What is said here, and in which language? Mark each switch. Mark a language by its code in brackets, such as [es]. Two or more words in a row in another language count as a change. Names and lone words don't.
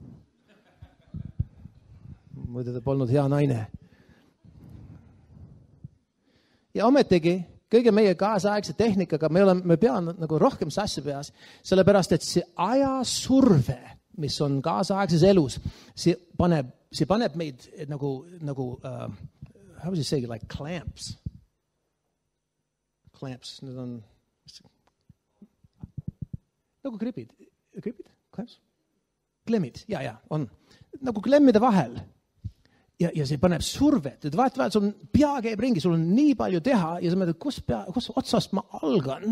[et] Muidu ta polnud hea naine. Ja ometigi, kõige meie kaasaegse tehnikaga me peame nagu rohkem sassi peas, sellepärast, et see ajasurve, mis on kaasaegses elus, see paneb meid nagu [en] how would you say, like clamps. [et] Clamps, need on nagu gripid, clamps? Klemmid, ja, on. Nagu klemmide vahel. Ja see paneb survet, et vaat sul pea käib ringi, sul on nii palju teha ja sa mõtled, kus otsast ma algan.